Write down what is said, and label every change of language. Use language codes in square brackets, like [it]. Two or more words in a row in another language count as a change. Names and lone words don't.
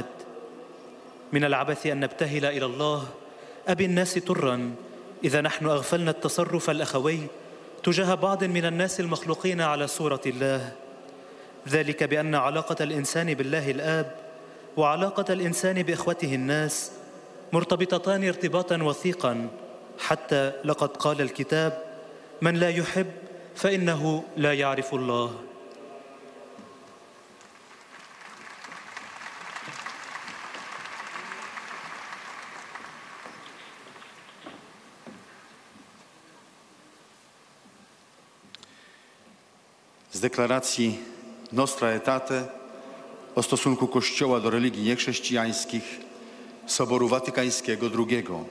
[ar] من العبث أن نبتهل إلى الله أبي الناس طراً إذا نحن أغفلنا التصرف الأخوي تجاه بعض من الناس المخلوقين على صورة الله، ذلك بأن علاقة الإنسان بالله الآب وعلاقة الإنسان بإخوته الناس مرتبطتان ارتباطاً وثيقاً، حتى لقد قال الكتاب: من لا يحب فإنه لا يعرف الله. [pl] Z deklaracji Nostra Aetate o stosunku Kościoła do religii niechrześcijańskich Soboru Watykańskiego II.